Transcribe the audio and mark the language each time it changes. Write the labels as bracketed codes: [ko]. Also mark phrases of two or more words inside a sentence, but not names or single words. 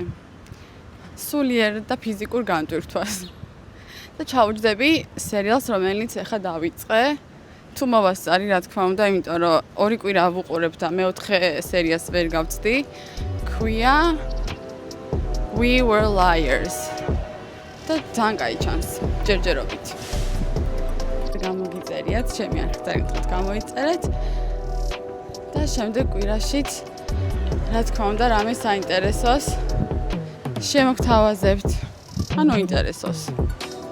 [ka] სულიერ და ფიზიკურ განტვირთვას. და ჩავუჯდები სერიალს, რომელიც ახლა დავიწყე. თუ მოვასწარი, რა თქმა უნდა, იმიტომ რომ 2 კვირა ვუყურებ და მე 4 სერიას ვერ გავწდი. ქვია We were liars. და ძალიან კაი ჩანს, ჯერჯერობით. გამოგიწერიათ, ჩემი არქიტექტორით გამოიწერეთ. და შემდეგ კვირაშიც რა თქმა უნდა რამე საინტერესოს შემოგთავაზებთ. ანუ ინტერესოს.